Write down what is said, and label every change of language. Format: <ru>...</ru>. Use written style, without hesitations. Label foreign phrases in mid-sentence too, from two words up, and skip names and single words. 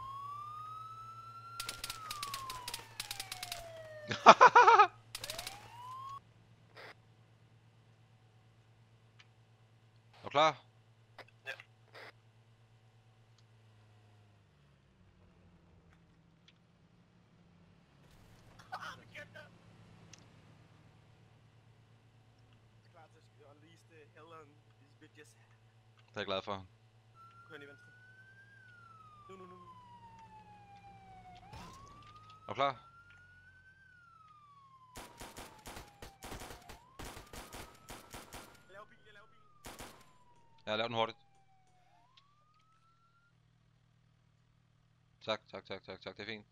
<da>Er du klar? Ja. Klar til at</da> <en>unleash the hell on these bitches.</en> <da>Det er jeg glad for. Kør ind i venstre. Nu. Er du klar? Jeg laver bil. Ja, lav den hurtigt. Tak, det er fint.</da>